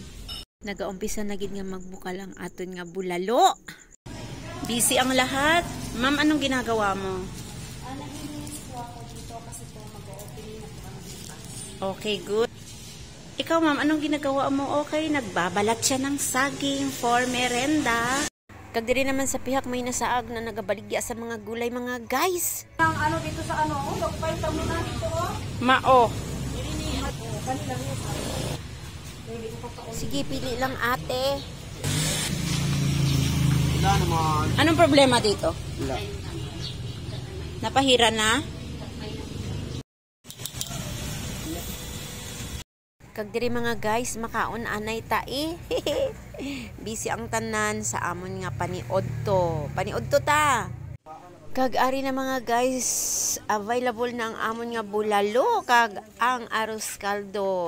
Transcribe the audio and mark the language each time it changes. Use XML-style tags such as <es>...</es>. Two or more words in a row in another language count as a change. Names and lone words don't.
<hil>Nagaumpisa na gid nga magbuka lang aton nga bulalo.</hil> <tl>Busy ang lahat. Ma'am, anong ginagawa mo? Naglilinis po ako dito kasi po mag-opening na po ang bukas.</tl> <en>Okay, good.</en> <tl>Ikaw ma'am, anong ginagawa mo? Okay, nagbabalat siya ng saging for merenda.</tl> <hil>Kag diri naman sa pihak may nasaag na nagabaligya sa mga gulay mga guys.</hil> <tl>Ang ano dito sa ano, nagpay ta muna dito oh.</tl> <hil>Mao. Kanila niya.</hil> <tl>Sige, pili lang ate. Wala naman. Anong problema dito? Wala.</tl> <hil>Napahira na? Kag diri mga guys, makaon anay tae. Busy ang tanan sa amon nga paniodto. Paniodto ta. Kag ari na mga guys, available na ang amon nga bulalo kag ang arroz caldo.</hil>